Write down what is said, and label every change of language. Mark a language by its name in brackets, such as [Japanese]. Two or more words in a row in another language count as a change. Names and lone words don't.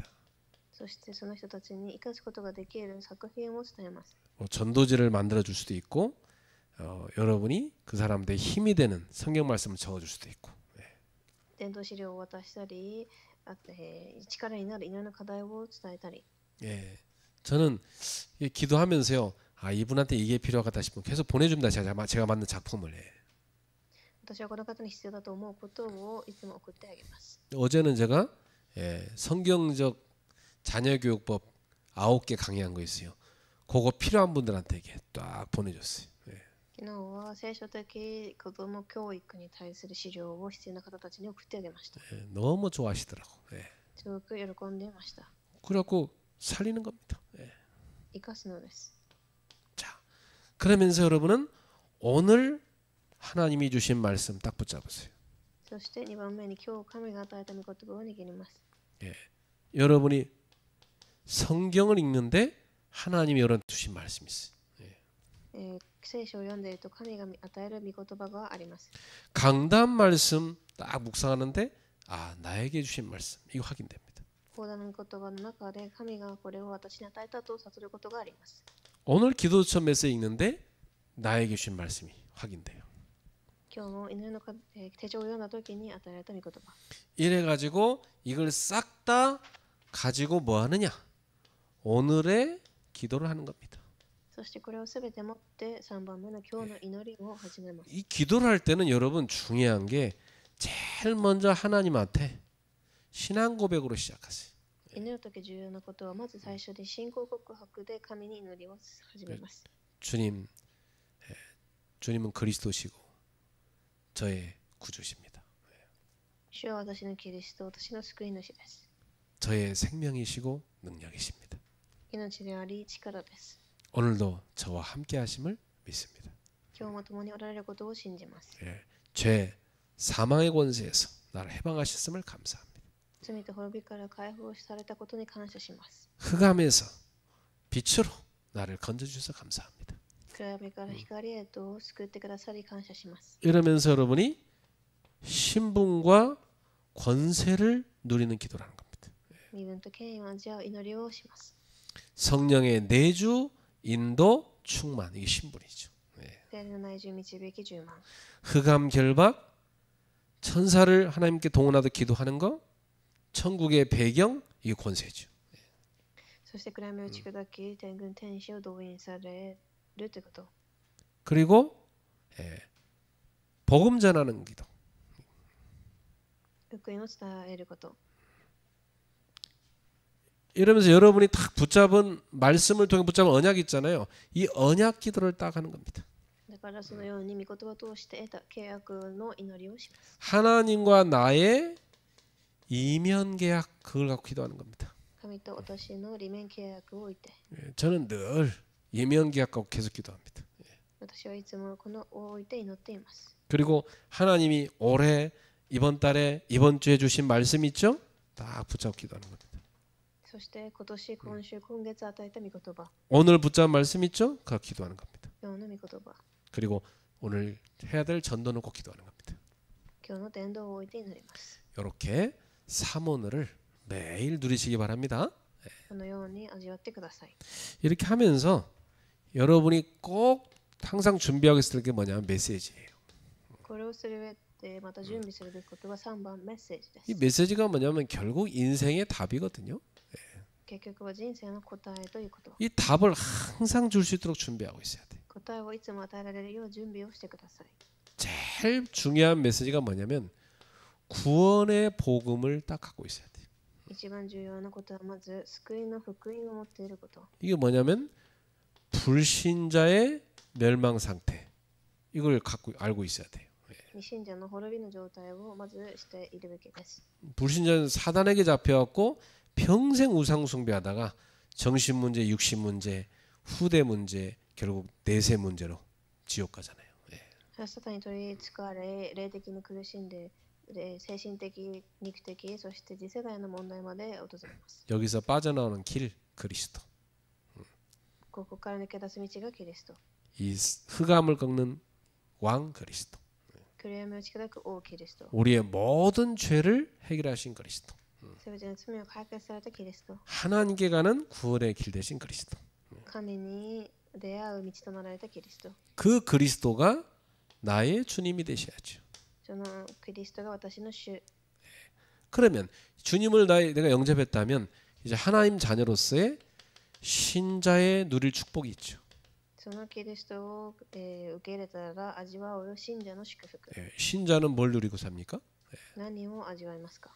[Japanese] そしてその人たちに生かすことができる作品を伝えます。 [Korean] 전도지를 만들어 줄 수도 있고 여러분이 그 사람들의 힘이 되는 성경 말씀을 적어 줄 수도 있고. [Japanese] 伝道資料を渡したり、力になる祈りの課題を伝えたり。 [Korean] 예, 저는 기도하면서요. 아 이분한테 이게 필요하다 싶으면 계속 보내줍니다. 제가 만든 작품을. [Japanese] 私はこの方に必要だと思うことをいつも送ってあげます。 [Korean] 어제는 제가 성경적 자녀교육법 9개 강의한 거 있어요. 그거 필요한 분들한테 이게 딱 보내줬어요. [Japanese] 昨日は聖書的子ども教育に対する資料を必要な方たちに送ってあげました。 [Korean] 너무 좋아하시더라고. [Japanese] すごく喜んでいました。 [Korean] 그래갖고 살리는 겁니다. [Japanese] 生かすのです。 [Korean] 자, 그러면서 여러분은 오늘 하나님이 주신 말씀 딱 붙잡으세요. [Japanese] そして2番目に今日神が与えた御言葉を握ります。 [Korean] 여러분이 성경을 읽는데 하나님이 여러분 주신 말씀이 있어요. [Japanese] 聖書を読んでいると神が与える御言葉があります。 [Korean] 강단 말씀 딱 묵상하는데 아 나에게 주신 말씀 이거 확인됩니다. [Japanese] 講談の御言葉の中で神がこれを私に与えたと悟ることがあります。 [Korean] 오늘 기도처 메시지 읽는데 나에게 주신 말씀이 확인돼요. [Japanese] 今日の祈りの手帳を読んだ時に与えられた御言葉。 [Korean] 이래가지고 이걸 싹 다 가지고 뭐 하느냐? 오늘의 기도를 하는 겁니다. [Japanese] そしてこれをすべて持って3番目の今日の祈りを始めます。 [Korean] 이 기도를 할 때는 여러분 중요한 게 제일 먼저 하나님한테 신앙 고백으로 시작하세요. [Japanese] 祈る時重要なことはまず最初で信仰告白で神に祈りを始めます。 [Korean] 주님은 그리스도시고 저의 구주십니다. [Japanese] 主は私のキリスト、私の救い主です。 [Korean] 저의 생명이시고 능력이십니다. [Japanese] 命であり力です。 [Korean] 오늘도 저와 함께 하심을 믿습니다. [Japanese] 今日も共におられることを信じます。 [Korean] 죄, 사망의 권세에서 나를 해방하셨음을 감사합니다. [Japanese] 罪と滅びから解放されたことに感謝します。 [Korean] 흑암에서 빛으로 나를 건져주셔서 감사합니다. [Japanese] 暗闇から光へと救ってくださり感謝します。 [Korean] 이러면서 여러분이 신분과 권세를 누리는 기도라는 겁니다. [Japanese] 身分と権威を味わう祈りをします。 [Korean] 성령의 내주, 인도, 충만 이게 신분이죠. [Japanese] 聖霊の内住導き充満。 [Korean] 흑암 결박, 천사를 하나님께 동원하듯 기도하는 거, 천국의 배경 이게 권세죠. [Japanese] そして暗闇を打ち砕き、天軍天使を動員されるということ。 [Korean] 그리고 복음 전하는 기도. [Japanese] 福音を伝えること。 [Korean] 이러면서 여러분이 딱 붙잡은 말씀을 통해 붙잡은 언약 있잖아요. 이 언약 기도를 딱 하는 겁니다. [Japanese] だからそのように御言葉を通して得た契約の祈りをします。 [Korean] 하나님과 나의 이면 계약 그걸 갖고 기도하는 겁니다. [Japanese] 神と私の利面契約を置いて、 [Korean] 저는 늘 이면 계약 갖고 계속 기도합니다. [Japanese] 私はいつもこのを置いて祈っています。 [Korean] 그리고 하나님이 올해 이번 달에 이번 주에 주신 말씀 있죠? 딱 붙잡고 기도하는 겁니다. [Japanese] そして今年、今週、今月与えた御言葉、 [Korean] 오늘 붙잡은 말씀 있죠? 그거 기도하는 겁니다. [Japanese] 今日の御言葉、 [Korean] 그리고 오늘 해야 될 전도는 꼭 기도하는 겁니다. [Japanese] 今日の伝道を置いて祈ります。 [Korean] 이렇게 삼원을 매일 누리시기 바랍니다. [Japanese] このように味わってください。 [Korean] 이렇게 하면서 여러분이 꼭 항상 준비하고 있을 게 뭐냐면 메시지예요. [Japanese] これをする上でまた準備するべきことは3番メッセージで [Korean] 이 [Japanese] す。 [Korean] 메시지가 뭐냐면 결국 인생의 답이거든요. [Japanese] 結局は人生の答えということ。 [Korean] 이 답을 항상 줄 수 있도록 준비하고 있어야 돼. [Japanese] 答えをいつも与えられるよう準備をしてください。 [Korean] 제일 중요한 메시지가 뭐냐면 구원의 복음을 딱 갖고 있어야 돼. [Japanese] 一番重要なことはまず救いの福音を持っていること。 [Korean] 이게 뭐냐면 불신자의 멸망 상태. 이걸 갖고 알고 있어야 돼요. [Japanese] 未信者の滅びの状態をまずしているべきです。 [Korean] 불신자는 사단에게 잡혀갖고 평생 우상 숭배하다가 정신 문제, 육신 문제, 후대 문제, 결국 내세 문제로 지옥 가잖아요. [Japanese] サタンに取りつかれ、霊的に苦しんで、精神的、肉的、そして次世代の問題まで訪れます。 [Korean] 여기서 빠져나오는 길 그리스도. [Japanese] ここから抜け出す道がキリスト。 [Korean] 이 흑암을 꺾는 왕 그리스도. [Japanese] 暗闇を打ち砕く王キリスト。 [Korean] 우리의 모든 죄를 해결하신 그리스도. [Japanese] すべての罪を解決されたキリスト。 [Korean] 하나님께 가는 구원의 길 되신 그리스도. [Japanese] 神に出会う道となられたキリスト。 [Korean] 그 그리스도가 나의 주님이 되셔야죠. [Japanese] そのキリストが私の主。 [Korean] 그러면 주님을 내가 영접했다면 이제 하나님 자녀로서의 신자의 누릴 축복이 있죠. [Japanese] そのキリストを、受け入れたら味わう信者の祝福。 [Korean] 신자는 뭘 누리고 삽니까? [Japanese] 何を味わいますか？